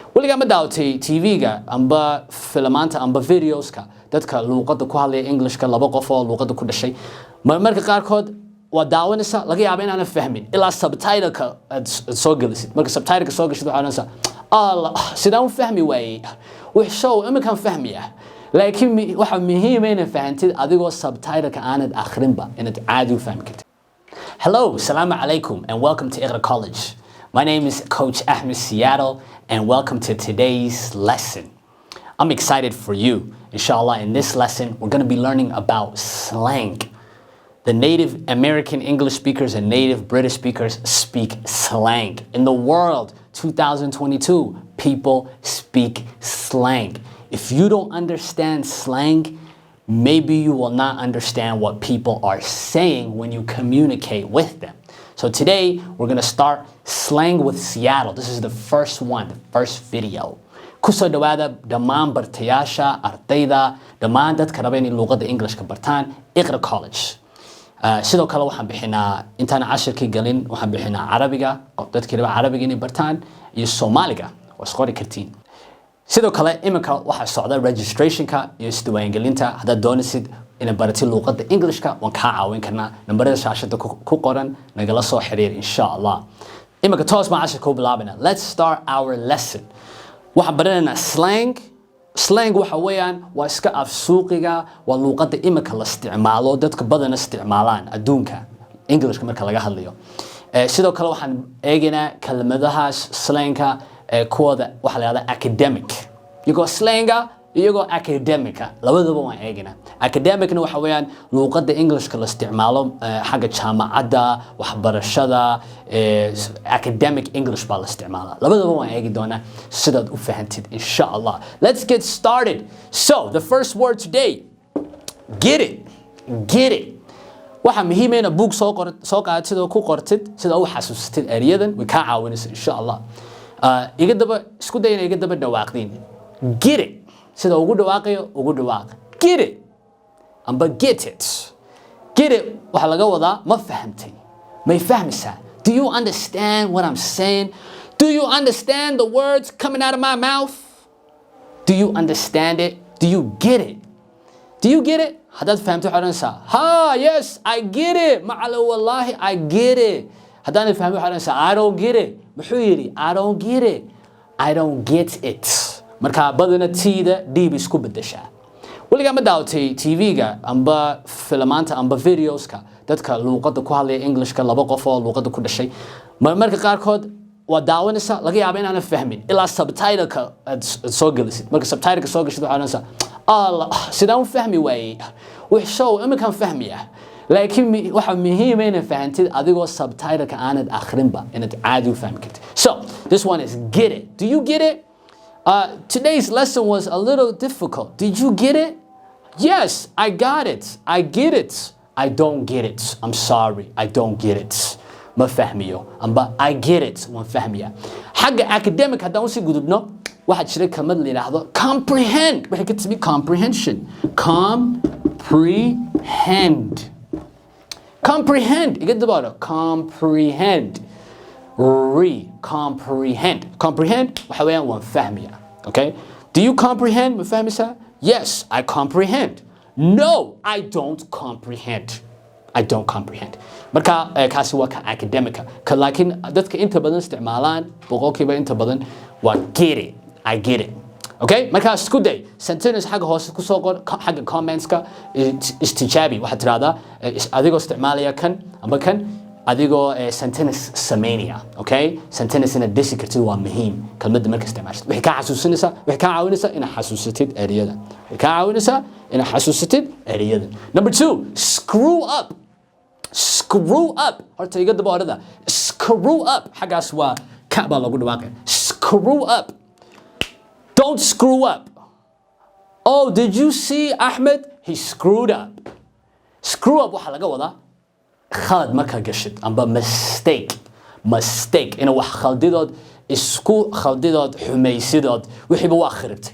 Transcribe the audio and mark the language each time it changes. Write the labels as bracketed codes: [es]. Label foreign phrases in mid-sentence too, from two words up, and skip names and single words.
[so] waliga ma daawatay TV-ga amba filmaanta amba videoska dadka luqadda ku hadlaya Englishka laba qof oo luqadda ku dhashay marka qaarkood waa daawanaysa laga yaabo in aan fahmin ilaa subtitle-ka soo gelisid marka subtitle-ka soo gashid waxaan Allah sidaan fahmi waayay wax show iminkan fahmiya laakiin waxa muhiim ah in fahamtid adigoo subtitle-ka aanad akhrinba inaad caadi u fahmi kartid. [en] Hello, [ar] assalamu alaikum [en] and welcome to Iqra College. My name is Coach Ahmed Seattle and welcome to today's lesson. I'm excited for you. Inshallah, in this lesson, we're going to be learning about slang. The native American English speakers and native British speakers speak slang. In the world, 2022, people speak slang. If you don't understand slang, maybe you will not understand what people are saying when you communicate with them. So today, we're going to start Slang with Seattle. This is the first one, the first video. [so] Kuso dhawaada dhammaan bartayaasha, ardayda, dhammaan dadka raba inay luqadda Englishka bartaan, Iqra College. Sidoo kale waxaan bixinaa intaan cashirkii galin waxaan bixinaa Carabiga, dadkii raba Carabiga inay bartaan iyo Soomaaliga, waa isqori kartiin. Sidoo kale iminka waxaa socda registrationka iyo isdiiwaangelinta haddaad doonaysid inaad baratid luqadda Englishka waan kaa caawin karnaa nambarada shaashada ku qoran nagala soo xiriir [ar] insha Allah. [so] Iminka toos ma cashirka u bilaabana. [en] Let's start our lesson. [so] Waxaan baranaynaa slang. Slang waxa weeyaan waa iska afsuuqiga waa luqadda iminka la isticmaalo dadka badan isticmaalaan adduunka Englishka marka laga hadlayo. Sidoo kale waxaan eegaynaa kelmadahaas slangka kuwada waxa la yiraahdaa academic. Iyagoo slanga iyagoo academica labadaba waan eegaynaa. Academicna waxa weeyaan luqadda Englishka la isticmaalo xagga jaamacadda waxbarashada [en] academic English [so] baa la isticmaalaa. Labadaba waan eegi doonaa sidaad u fahantid [ar] insha Allah. [en] Let's get started. So, the first word today, get it. Get it. [so] waxa muhiim ah in book soo qaadatid oo ku qortid sida u xasuustid eriyadan way ka caawinaysaa [ar] insha Allah. [so] iga daba isku day inay iga daba dhawaaqdin. [en] Get it. [so] Sida ugu dhawaaqayo ugu dhawaaq. [en] Get it. [so] Amba [en] get it. Get it [so] waxa laga wadaa ma fahamtay. May fahmaysaa. [en] Do you understand what I'm saying? Do you understand the words coming out of my mouth? Do you understand it? Do you get it? Do you get it? [so] Hadad fahamtay waxaan ha, [en] yes, I get it. Ma'ala wallahi, I get it. [so] Hadaan fahamtay waxaan [en] I don't get it. [so] Muxuu yiri? [en] I don't get it. I don't get it. [so] Marka badana tiida dib isku bedeshaa. Waliga ma daawatay TV-ga amba filmaanta amba videoska dadka luqadda ku hadlaya Englishka laba qof oo luqadda ku dhashay marka qaarkood waa daawanaysa laga yaabo in aan fahmin ilaa subtitle-ka soo gelisid marka subtitle-ka soo gashid waxaan Allah sidaan fahmi waayay wax show iminkan fahmiya laakiin waxa muhiim ah in fahamtid adigoo subtitle-ka aanad akhrinba inaad caadi u fahmi kartid. [en] So, this one is get it. Do you get it? Today's lesson was a little difficult. Did you get it? Yes, I got it. I get it. I don't get it. I'm sorry. I don't get it. [so] Ma fahmiyo. Amba [en] I get it. [so] Ma fahmiya. Xagga academic haddaan si gudubno waxaa jira kelmad la yiraahdo comprehend. Waxay ka timi comprehension. Comprehend. Comprehend. Iga dabaalo. Comprehend. Comprehend. Comprehend waxa weeyaan waan fahmiya. [en] Okay? Do you comprehend? [so] Ma fahmaysaa? [en] Yes, I comprehend. No, I don't comprehend. I don't comprehend. [so] Marka kaasi waa ka academica. Laakiin dadka inta badan isticmaalaan boqolkiiba inta badan waa get it. [en] I get it. Okay? [so] Marka isku day sentence xagga hoose ku soo qor xagga comments-ka istijaabi waxa tiraahdaa adigoo isticmaalaya kan amba kan adigoo sentence sameynaya. Okay? Sentence ina dhisi kartid waa muhiim kelmadda marka isticmaashid waxay ka xasuusinaysaa waxay ka caawinaysaa inaad xasuusatid eriyada waxay ka caawinaysaa inaad xasuusatid eriyada. [en] Number 2, screw up. Screw up. Horta iga daba orada. Screw up. [so] Xagaas waa ka baa lagu dhawaaqay. [en] Screw up. Don't screw up. Oh, did you see Ahmed? He screwed up. [so] Screw up waxa laga wadaa khalad marka gashid amba mistake ina wax khaldidood isku khaldidood xumaysidood wixii ba waa khiribtay.